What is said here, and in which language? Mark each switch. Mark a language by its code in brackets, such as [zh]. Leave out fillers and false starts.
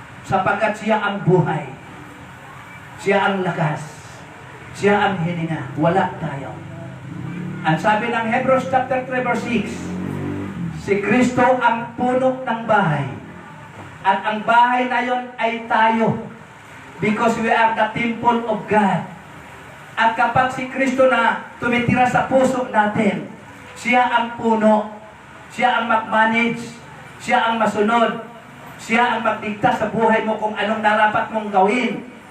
[tl] Sapagkat siya ang buhay. Siya ang lakas. Siya ang hininga. Wala tayo. Ang sabi ng Hebrews chapter 3 verse 6, si Kristo ang puno ng bahay. At ang bahay na yon ay tayo. [en] Because we are the temple of God. [tl] At kapag si Kristo na tumitira sa puso natin, siya ang puno. Siya ang mag-manage. Siya ang masunod. Siya ang magdikta sa buhay mo kung anong narapat mong gawin.